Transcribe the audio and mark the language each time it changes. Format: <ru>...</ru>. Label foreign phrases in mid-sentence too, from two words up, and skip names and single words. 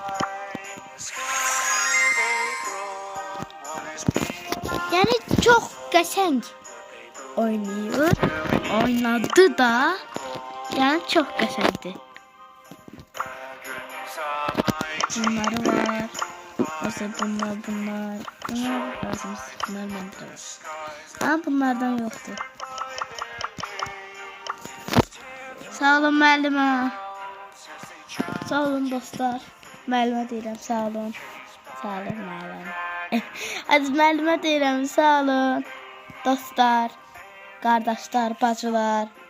<tr>Yani çok</tr> <az>qəşəng</az> <tr>oynuyor. Oynadı da. Yani çok qəşəngdir. Bunları var. Mesela bunlar lazım. Bunlar bende var. Ama bunlardan yoktu.</tr> <az>Sağ olun müəllimə. Sağ olun dostlar. Müəllimə deyirəm, sağ olun. Sağ olun müəllim. Hadi müəllimə deyirəm, sağ olun. Dostlar, qardaşlar, bacılar.</az>